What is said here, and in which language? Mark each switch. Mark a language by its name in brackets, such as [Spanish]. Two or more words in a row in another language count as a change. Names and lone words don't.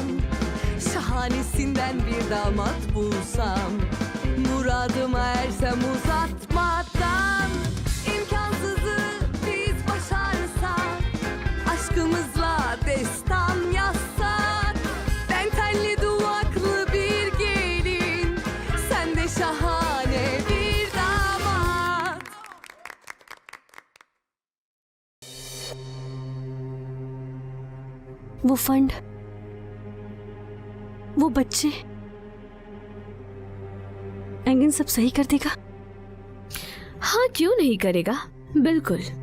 [Turkish] Şahanesinden bir damat bulsam, muradıma ersem uzatmadan. İmkansızı biz başarsak, aşkımızla destan yazsak. Ben telli duvaklı bir gelin, sen de şahane bir damat. [Hindi] वो फंड, वो बच्चे, एंगन सब सही कर देगा। हाँ, क्यों नहीं करेगा, बिल्कुल।